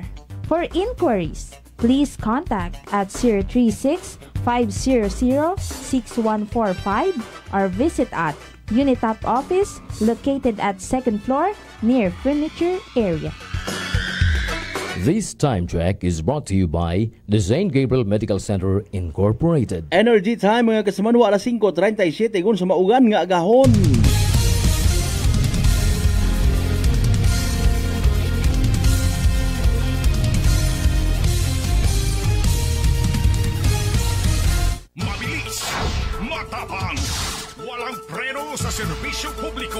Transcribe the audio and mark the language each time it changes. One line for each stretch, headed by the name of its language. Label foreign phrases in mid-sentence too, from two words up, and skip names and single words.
English: For inquiries, please contact at 036-500-6145 or visit at Unitop office located at 2nd floor near furniture area. This time check is brought to you by the St. Gabriel Medical Center Incorporated. Energy time
Hiligaynon: mga kasamanwa, alas 5:37 kung sa maugan nga agahon.
Filipino: Mabilis, matapang, walang preno sa serbisyo publiko.